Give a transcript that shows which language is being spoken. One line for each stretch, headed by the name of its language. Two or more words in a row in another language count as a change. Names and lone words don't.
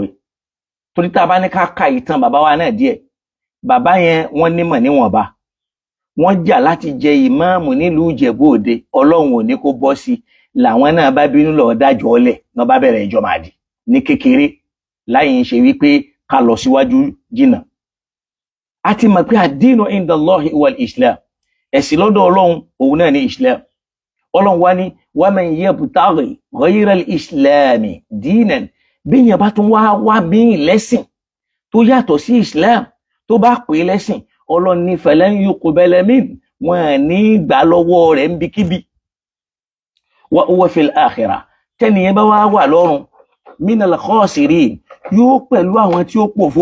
Yoruba: Torí tá a bá ní ká ka ìtàn bàbá wa náà díẹ̀, bàbá yẹn wọ́n nímọ̀ níwọ̀nba. Wọ́n jà láti jẹ ìmáàmù nílùú Ìjẹ̀bú Òde, Ọlọ́run ò ní kó bọ́ sí, làwọn náà bá bínú lọ dájọ́ ọlẹ̀ náà bá bẹ̀rẹ̀ ìjọ Mahdi ní kékeré, láì ń ṣe wípé ká lọ síwájú jìnnà. A ti mọ̀ pé
Arabic: الدين عند الله والإسلام,
Yoruba: ẹ̀sìn lọ́dọ̀ Ọlọ́run òun náà ní Islam. Ọlọ́run wá ní
Arabic: ومن يبتغ غير الإسلام دينا,
Yoruba: bí yẹn bá tún wá bí lẹ́sìn tó yàtọ̀ sí Islam tó bá pè lẹ́sìn, Ọlọ́run ní
Arabic: فلن يقبل منه,
Yoruba: wọn ní gbà lọ́wọ́ rẹ̀ ń bikíbi.
Arabic: وهو في الآخرة,
Yoruba: tẹ́niyẹn bá wà lọ́run
Arabic: من الخاسرين,
Yoruba: yóò pẹ̀lú àwọn tí ó pòfo.